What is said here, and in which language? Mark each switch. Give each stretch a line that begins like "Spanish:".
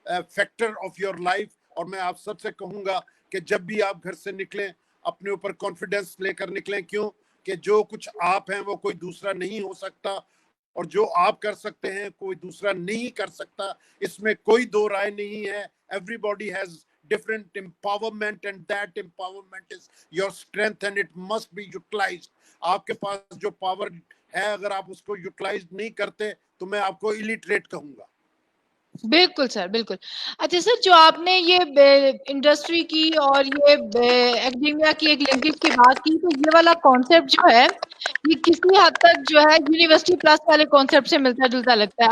English: Factor of your life.
Urdu: اور میں آپ سب سے کہوں گا کہ جب بھی آپ گھر سے نکلیں اپنے اوپر کانفیڈنس لے کر نکلیں. کیوں کہ جو کچھ آپ ہیں وہ کوئی دوسرا نہیں ہو سکتا, اور جو آپ کر سکتے ہیں کوئی دوسرا نہیں کر سکتا. اس میں کوئی دو رائے نہیں ہے.
English: Everybody has different empowerment and that empowerment is your strength and it must be utilized.
Urdu: آپ کے پاس جو پاور ہے اگر آپ اس کو یوٹیلائز نہیں کرتے تو میں آپ کو illiterate کہوں گا. بالکل سر, بالکل. اچھا سر, جو آپ نے یہ انڈسٹری کی اور یہ ایکڈیمیا کی ایک لنکیج کی بات کی, تو یہ والا کانسیپٹ جو ہے یہ کسی حد تک جو ہے یونیورسٹی پلس والے کانسیپٹ سے ملتا جلتا لگتا ہے.